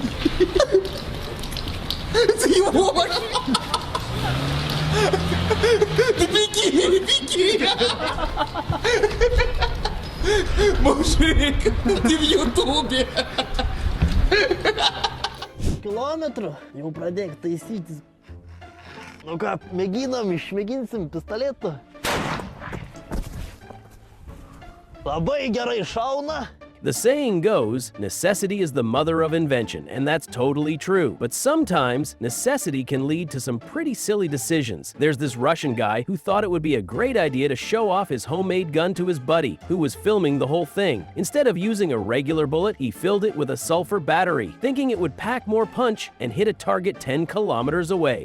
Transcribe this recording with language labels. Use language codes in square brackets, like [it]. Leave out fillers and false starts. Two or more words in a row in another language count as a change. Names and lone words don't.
[ru] Это его машина! Да беги, беги! Мужик, ты в Ютубе! [lt] Километру jau pradėk taisytis. Nu ką, mėginsim pistoletu. Labai gerai šauna. [en] The saying goes, necessity is the mother of invention, and that's totally true. But sometimes, necessity can lead to some pretty silly decisions. There's this Russian guy who thought it would be a great idea to show off his homemade gun to his buddy, who was filming the whole thing. Instead of using a regular bullet, he filled it with a sulfur battery, thinking it would pack more punch and hit a target 10 kilometers away.